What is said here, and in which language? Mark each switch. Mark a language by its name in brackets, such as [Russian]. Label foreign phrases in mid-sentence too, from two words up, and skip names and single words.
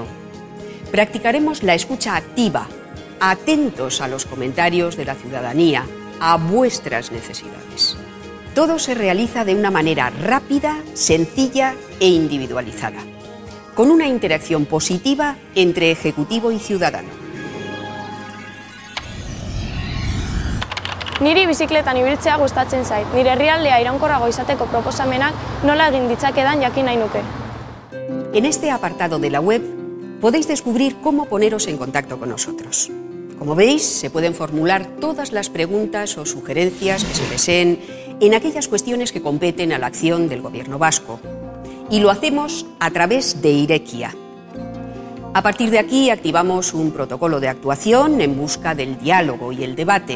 [Spanish] Practicaremos la escucha activa, atentos a los comentarios de la ciudadanía, a vuestras necesidades. Todo se realiza de una manera rápida, sencilla e individualizada, con una interacción positiva entre Ejecutivo y ciudadano. [Basque] Niri bizikletan ibiltzea gustatzen zait. Nire herrialdea iraunkorrago izateko proposamenak nola egin ditzakedan jakin nahi nuke. [Spanish] En este apartado de la web podéis descubrir cómo poneros en contacto con nosotros. Como veis, se pueden formular todas las preguntas o sugerencias que se deseen en aquellas cuestiones que competen a la acción del Gobierno vasco. Y lo hacemos a través de Irekia. A partir de aquí activamos un protocolo de actuación en busca del diálogo y el debate.